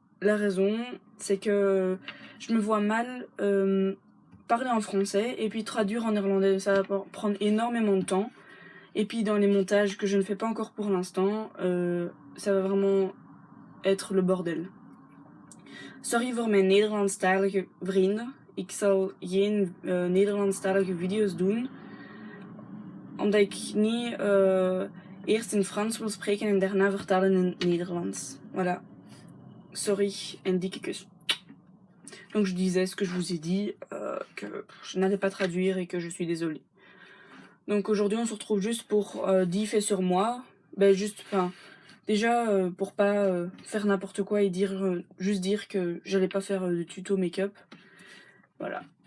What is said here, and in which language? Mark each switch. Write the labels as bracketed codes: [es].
[fr] La raison, c'est que je me vois mal parler en français et puis traduire en néerlandais. Ça va prendre énormément de temps. Et puis dans les montages que je ne fais pas encore pour l'instant, ça va vraiment être le bordel. [nl] Sorry voor mijn Nederlandstalige vrienden. Ik zal geen Nederlandstalige video's doen. Omdat ik niet eerst in Frans wil spreken en daarna vertalen in het Nederlands. [fr] Voilà. [nl] Sorry, en dikke kus. [fr] Donc je disais ce que je vous ai dit, que je n'allais pas traduire et que je suis désolée. Donc aujourd'hui on se retrouve juste pour 10 faits sur moi. Déjà pour pas faire n'importe quoi et juste dire que j'allais pas faire de tuto make-up. Voilà.